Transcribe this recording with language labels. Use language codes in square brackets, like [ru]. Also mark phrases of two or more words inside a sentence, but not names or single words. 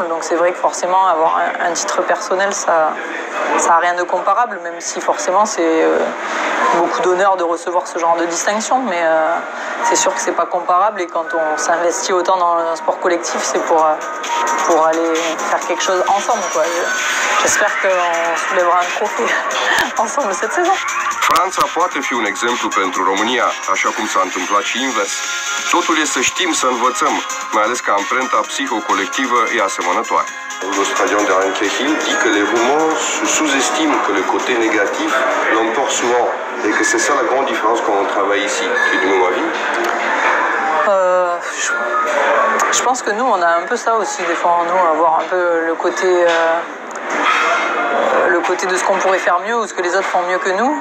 [fr] Donc c'est vrai que forcément avoir un titre personnel, ça a rien de comparable, même si forcément c'est beaucoup d'honneur de recevoir ce genre de distinction, mais c'est sûr que c'est pas comparable, et quand on s'investit autant dans un sport collectif, c'est pour aller faire quelque chose ensemble, quoi. J'espère qu'on soulèvera un trophée ensemble cette saison. [ro] Franța poate fi un exemplu pentru România, așa cum s-a întâmplat și invers. Totul e să știm să învățăm, mai ales că amprenta psihocolectivă e asemănătoare. [fr] L'Australien Darren Cahill dit que les Roumains sous-estiment que le côté négatif l'emporte souvent, et que c'est ça la grande différence quand on travaille ici. Tu es du même avis? Je pense que nous, on a un peu ça aussi, des fois, nous, avoir un peu le côté de ce qu'on pourrait faire mieux ou ce que les autres font mieux que nous.